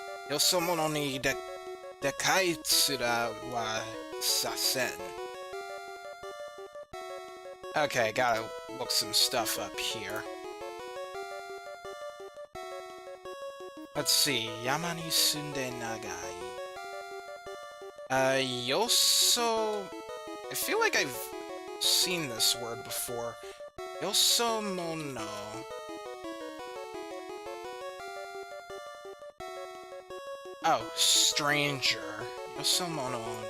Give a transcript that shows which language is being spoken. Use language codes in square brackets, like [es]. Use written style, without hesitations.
[ja] よそ者にでかい面はさせん。 [en] Okay, gotta look some stuff up here. Let's see, [ja] 山に住んで長い。 [en] yoso... I feel like I've seen this word before. Yosomono. Oh, stranger. Yosomono.